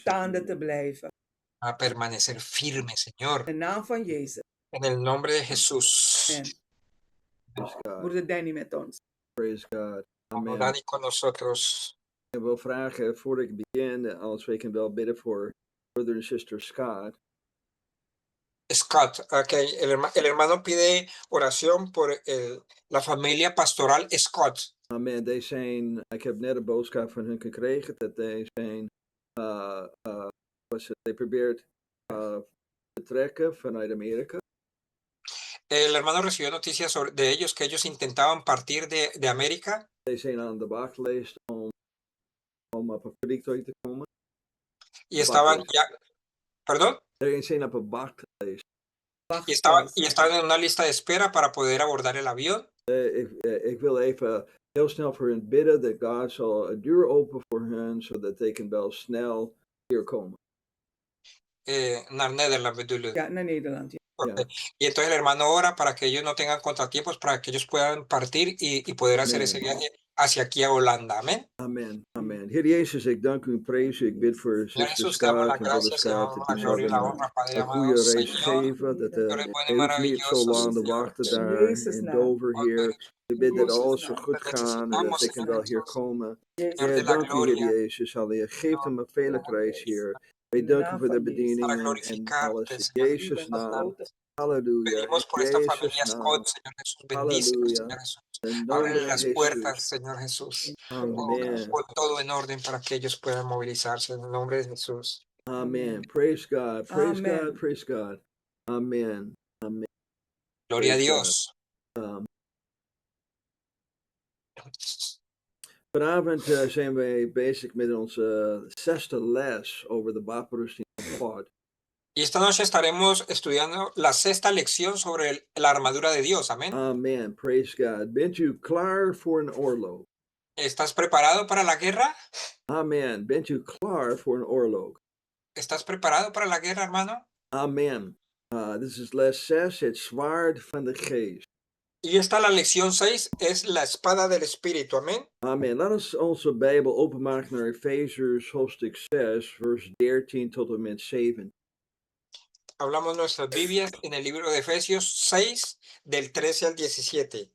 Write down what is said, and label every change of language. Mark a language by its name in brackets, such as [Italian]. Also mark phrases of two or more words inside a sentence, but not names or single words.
[Dutch] staande te blijven. [Spanish] a permanecer firme, Señor, [Dutch] In de naam van Jezus. [Spanish] en el nombre de Jesús. Amen. [English] Praise God. [Dutch] Broeder Danny met ons. [English] Praise God. Amen. [Spanish] Dani con nosotros. [Dutch] Ik wil vragen, voordat ik begin, als we kan wel bidden voor [English] brother and sister [Dutch] Scott. Scott, [Spanish] ok, el hermano pide oración por la familia pastoral Scott. Amen. [Dutch] Ik heb net een boodschap van hen gekregen dat zij zijn, they probeert te trekken vanuit Amerika. [Spanish] El hermano recibió noticias de ellos que ellos intentaban partir de América. [Dutch] Zij zijn aan de wachtlijst om op een vliegtuig te komen. [Spanish] Y estaban ya, perdón. [Dutch] Zij zijn op een wachtlijst. [Spanish] Y estaban en una lista de espera para poder abordar el avión. [Dutch] Ik wil even heel snel voor hen bidden dat God zal een deur openen voor hen, zodat they kan wel snel hier komen. Naar Nederland bedoel je. Ja, naar Nederland. Ja. Okay. [Spanish] Y entonces el hermano ora para que ellos no tengan contratiempos, para que ellos puedan partir y poder hacer ese viaje hacia aquí a Holanda. Amén. Amen. Amen. [Dutch] Heer Jezus, ik dank u en prijs u. Ik bid voor zuster Scott en broeder Scott dat u zal een goede reis geven. Dat hij hoeft niet zo lang te wachten daar in Dover, Heer. Ik bid dat alles zo goed gaat en dat hij kan wel hier komen. Heer, dank u, Heer Jezus. Halleluja. Geef hem een veilig reis, Heer. Wij danken voor de bedieningen en alles. In Jezus' naam. Halleluja. [Spanish] Pedimos por esta familia Scott, Señor Jesús. Bendícelos, Señor Jesús. Abre las puertas, Señor Jesús. Amén. Pon todo en orden para que ellos puedan movilizarse en el nombre de Jesús. [English] Amen. Praise God. Praise Amen. God. Praise God. Amen. Amen. [Spanish] Gloria a [English] Praise [Spanish] Dios. [Dutch] Vanavond zijn wij bezig met onze 6e les over de wapenrusting van God. [Spanish] Y esta noche estaremos estudiando la 6ª lección sobre la armadura de Dios. Amén. [English] Amen. Praise God. [Dutch] Bent u klaar voor een oorlog? [Spanish] ¿Estás preparado para la guerra? Amen. [Dutch] Bent u klaar voor een oorlog? [Spanish] ¿Estás preparado para la guerra, hermano? Amen. [English] This is [Dutch] les 6, het zwaard van de geest. [Spanish] Y esta la lección 6 es la espada del Espíritu. Amén. Amen. [Dutch] Laat ons onze Bijbel openmaken naar Efeziërs hoofdstuk 6, vers 13 tot en met 7. [Spanish] Hablamos nuestras Biblias en el libro de Efesios 6, del 13 al 17.